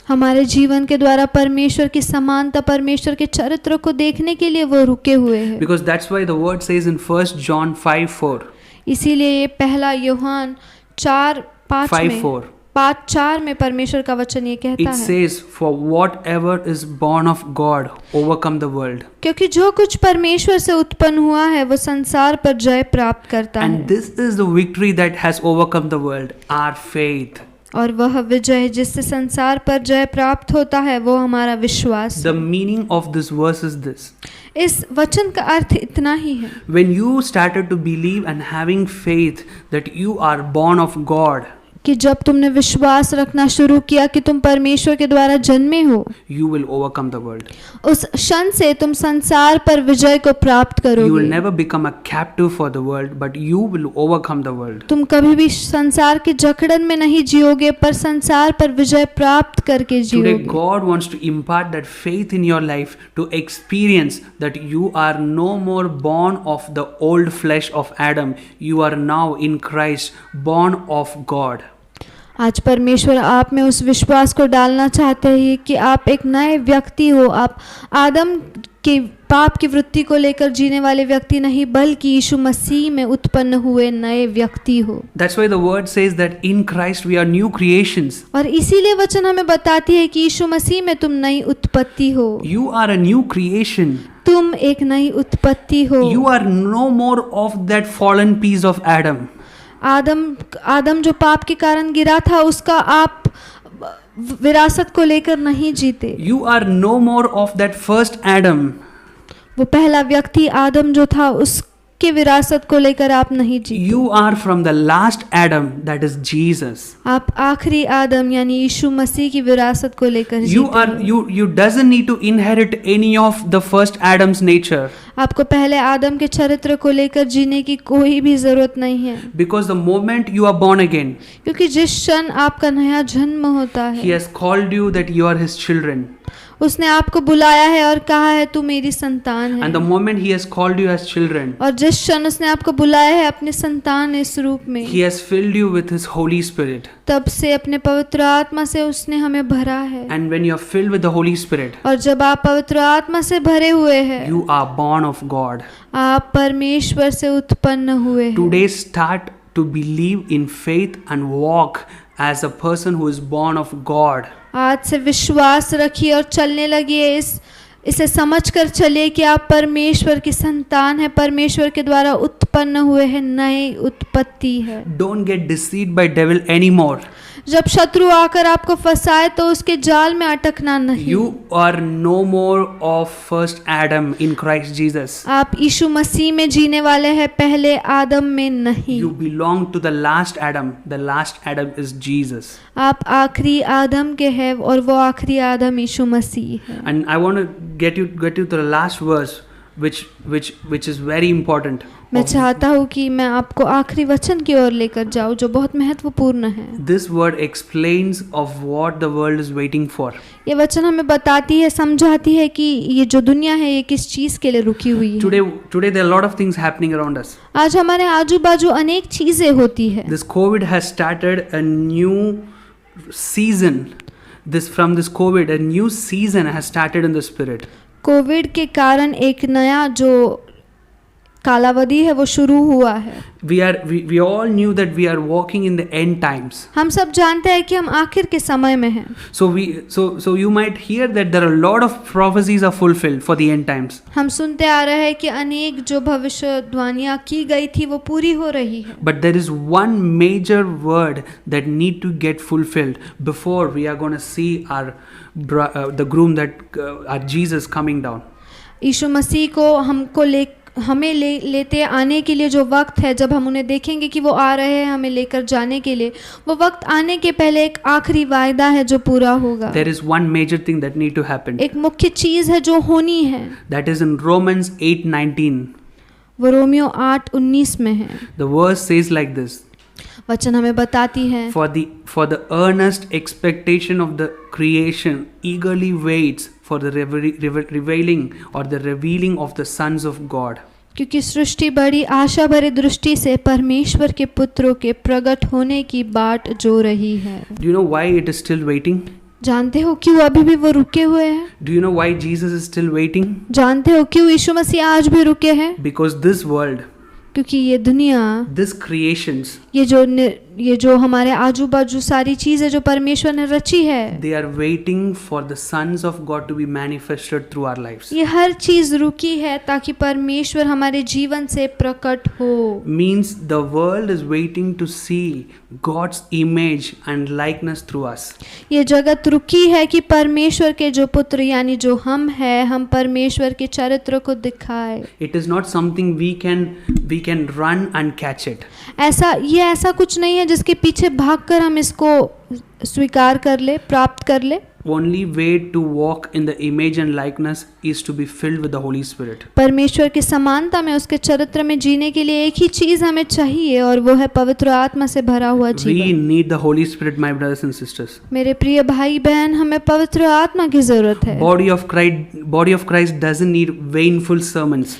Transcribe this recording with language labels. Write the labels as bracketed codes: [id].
[hi] हमारे जीवन के द्वारा परमेश्वर की समानता, परमेश्वर के चरित्र को देखने के लिए वो रुके हुए हैं। [en] Because that's why the word says in 1 John 5:4. [hi] इसीलिए ये पहला यूहान 5:4 में परमेश्वर का वचन ये कहता [en] It [hi] है, [en] says, "For whatever is born of God overcome the world." [hi] क्योंकि जो कुछ परमेश्वर से उत्पन्न हुआ है वो संसार पर जय प्राप्त करता [en] And [hi] है, [en] this is the victory that has overcome the world, our faith. [hi] और वह विजय जिससे संसार पर जय प्राप्त होता है वो हमारा विश्वास [en] The [hi] है। [en] meaning of this verse is this. [hi] इस वचन का अर्थ इतना ही है, [en] When you started to believe and having faith that you are born of God, [hi] कि जब तुमने विश्वास रखना शुरू किया कि तुम परमेश्वर के द्वारा जन्मे हो, [en] you will overcome the world. [hi] उस क्षण से तुम संसार पर विजय को प्राप्त [en] You will [hi] करोगे। [en] never become a captive for the world, but you will overcome the world. [hi] तुम कभी भी संसार के जकड़न में नहीं जियोगे, पर संसार पर विजय प्राप्त करके [en] Today, [hi] जियोगे। [en] God wants to impart that faith in your life to experience that you are no more born of the old flesh of Adam. You are now in Christ, born of God. [hi] आज परमेश्वर आप में उस विश्वास को डालना चाहते हैं कि आप एक नए व्यक्ति हो। आप आदम के पाप की वृत्ति को लेकर जीने वाले व्यक्ति नहीं, बल्कि यीशु मसीह में उत्पन्न हुए नए व्यक्ति हो। [en] That's why the word says that in Christ we are new creations. [hi] और इसीलिए वचन हमें बताती है कि यीशु मसीह में तुम नई उत्पत्ति हो। [en] You are a new creation. [hi] तुम एक नई उत्पत्ति हो। [en] You are no more of that fallen piece of Adam. [hi] आदम जो पाप के कारण गिरा था, उसका आप विरासत को लेकर नहीं जीते। [en] You are no more of that first Adam. [hi] वो पहला व्यक्ति आदम जो था, उसके विरासत को लेकर आप नहीं जीते। [en] You are from the last Adam, that is Jesus. [hi] आप आखिरी आदम यानी यीशु मसीह की विरासत को लेकर [en] You [hi] जीते [en] are [hi] हो। [en] you doesn't need to inherit any of the first Adam's nature, [hi] आपको पहले आदम के चरित्र को लेकर जीने की कोई भी जरूरत नहीं है, [en] because the moment you are born again, [hi] क्योंकि जिस क्षण आपका नया जन्म होता [en] He [hi] है, [en] has called you that you are His children. [hi] उसने आपको बुलाया है और कहा है तू मेरी संतान है। [en] And the moment He has called you as children, [hi] और जिस क्षण उसने आपको बुलाया है अपने संतान इस रूप में, [en] He has filled you with His Holy Spirit. [hi] तब से अपने पवित्र आत्मा से उसने हमें भरा है। [en] And when you are filled with the Holy Spirit, [hi] और जब आप पवित्र आत्मा से भरे हुए हैं, [en] you are born of God. [hi] आप परमेश्वर से उत्पन्न हुए हैं। [en] Today start to believe in faith and walk as a person who is born of God. [hi] आज से विश्वास रखिए और चलने लगिए, इसे समझकर चलिए कि आप परमेश्वर की संतान है, परमेश्वर के द्वारा उत्पन्न हुए हैं, नई उत्पत्ति है। [en] Don't get deceived by devil anymore. [hi] जब शत्रु आकर आपको फंसाए तो उसके जाल में अटकना नहीं। [en] You are no more of first Adam in Christ Jesus. [hi] आप यीशु मसीह में जीने वाले हैं, पहले आदम में नहीं। [en] You belong to the last Adam. The last Adam is Jesus. [hi] आप आखिरी आदम के हैं और वो आखिरी आदम यीशु मसीह है। [en] And I want to get you to the last verse, which is very important. [hi] मैं चाहता हूँ कि मैं आपको आखिरी वचन की ओर लेकर जाऊँ जो बहुत महत्वपूर्ण है। [en] This word explains of what the world is waiting for. [hi] ये वचन हमें बताती है, समझाती है कि ये जो दुनिया है ये किस चीज़ के लिए रुकी हुई है। [en] Today there are a lot of things happening around us. [hi] आज हमारे आजू बाजू अनेक चीज़ें होती है। [en] This COVID has started a new season. From this COVID, a new season has started in the spirit. [hi] Covid के कारण एक नया जो कालावधि है वो शुरू हुआ है। [en] We all knew that we are walking in the end times. [hi] हम सब जानते हैं कि हम आखिर के समय में हैं। [en] So you might hear that there are a lot of prophecies are fulfilled for the end times. [hi] हम सुनते आ रहे हैं कि अनेक जो भविष्यवाणियां की गई थी वो पूरी हो रही है। [en] But there is one major word that need to get fulfilled before we are going to see the groom that our Jesus coming down. [hi] यीशु मसीह को हमें लेते आने के लिए जो वक्त है, जब हम उन्हें देखेंगे कि वो आ रहे हैं हमें लेकर जाने के लिए, वो वक्त आने के पहले एक आखिरी वायदा है जो पूरा होगा। [en] There is one major thing that need to happen. [hi] एक मुख्य चीज है जो होनी है। [en] That is in Romans 8:19. [hi] वो रोमियो 8:19 में है। [en] The verse says like this. [hi] वचन हमें बताती है, [en] For the earnest expectation of the creation eagerly waits for the revealing or the revealing of the sons of God. [hi] क्योंकि सृष्टि बड़ी आशा भरी दृष्टि से परमेश्वर के पुत्रों के प्रकट होने की बाट जो रही है। [en] Do you know why it is still waiting? [hi] जानते हो क्यों अभी भी वो रुके हुए हैं? [en] Do you know why Jesus is still waiting? [hi] जानते हो क्यों यीशु मसीह आज भी रुके हैं? [en] Because this world, [hi] क्योंकि ये दुनिया, [en] this creations, [hi] ये जो हमारे आजू बाजू सारी चीजें जो परमेश्वर ने रची है, [en] they are waiting for the sons of God to be manifested through our lives. [hi] ये हर चीज रुकी है ताकि परमेश्वर हमारे जीवन से प्रकट हो। [en] Means the world is waiting to see God's image and likeness through us. [hi] ये जगत रुकी है कि परमेश्वर के जो पुत्र यानी जो हम हैं, हम परमेश्वर के चरित्र को दिखाए। [en] It is not something we can run and catch it. [hi] ऐसा कुछ नहीं है जिसके पीछे भागकर हम इसको स्वीकार कर ले, प्राप्त कर ले। [en] Only way to walk in the image and likeness is to be filled with the Holy Spirit. [hi] परमेश्वर की समानता में, उसके चरित्र में जीने के लिए एक ही चीज हमें चाहिए और वो है पवित्र आत्मा से भरा हुआ [en] We [hi] जीवन। [en] need the Holy Spirit, my brothers and sisters. [hi] मेरे प्रिय भाई बहन, हमें पवित्र आत्मा की जरूरत है। [en] Body of Christ doesn't need vainful sermons.